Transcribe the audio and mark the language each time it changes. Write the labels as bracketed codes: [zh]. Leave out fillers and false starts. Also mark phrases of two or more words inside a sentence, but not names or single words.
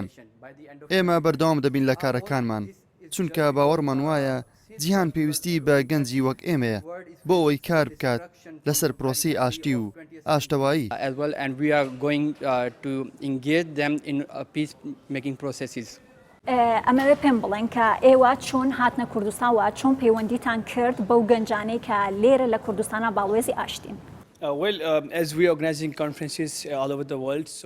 [ckb] ئێمە بەردەوام دەبین لە کارەکانمان چونکە باوەڕمان وایە جیهان پێویستی بە گەنجی وەک ئێمەیە بۆ ئەوەی کار بکات لەسەر پرۆسی ئاشتی و ئاشتەوایی. ئەمەوێ پێم بڵێن کە ئێوە چۆن هاتنە کوردستان و چۆن پەیوەندیتان کرد بەو گەنجانەی کە لێرە لە کوردستانە باڵوێزی ئاشتین. [en] As we are organizing conferences all over the world, so